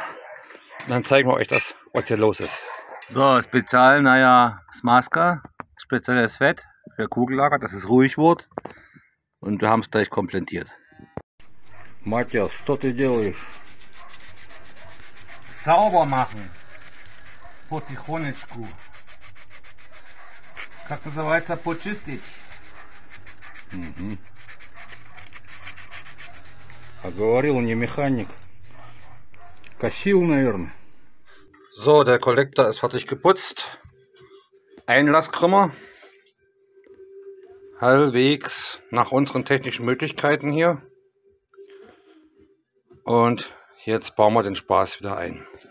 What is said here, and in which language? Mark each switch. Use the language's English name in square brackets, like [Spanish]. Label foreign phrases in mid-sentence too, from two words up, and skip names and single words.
[German] Und dann zeigen wir euch das, was hier los ist. So, Spezial, naja, Smaska. spezielles Fett für Kugellager, dass es ruhig wird. Und wir haben es gleich komplettiert. Matthias, was du делаешь? Sauber machen. [Russian] Потихонечку. Как называется, почистить. А говорил не механик. Косил, наверное. [German] So, der Kollektor ist fertig geputzt. Einlasskrümmer. Halbwegs nach unseren technischen Möglichkeiten hier. Und jetzt bauen wir den Spaß wieder ein.